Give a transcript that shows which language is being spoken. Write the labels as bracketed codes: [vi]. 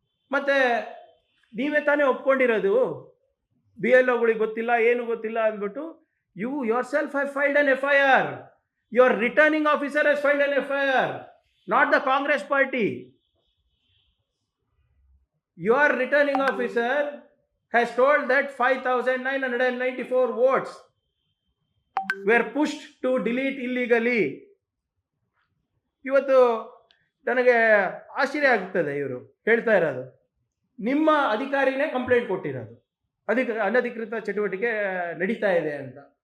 [kn] ಮತ್ತೆ ನೀವೇ ತಾನೇ ಒಪ್ಕೊಂಡಿರೋದು ಬಿ ಎಲ್ ಒಗಳಿಗೆ ಗೊತ್ತಿಲ್ಲ ಏನು ಗೊತ್ತಿಲ್ಲ ಅಂದ್ಬಿಟ್ಟು. [en] You yourself have filed an FIR. Your returning officer has filed an FIR, not the Congress party. Your returning officer has told that 5,994 votes were pushed to delete illegally. [kn] ಇವತ್ತು ನನಗೆ ಆಶ್ಚರ್ಯ ಆಗ್ತದೆ ಇವರು ಹೇಳ್ತಾ ಇರೋದು. ನಿಮ್ಮ ಅಧಿಕಾರಿನೇ ಕಂಪ್ಲೇಂಟ್ ಕೊಟ್ಟಿರೋದು ಅನಧಿಕೃತ ಚಟುವಟಿಕೆ ನಡೀತಾ ಇದೆ ಅಂತ.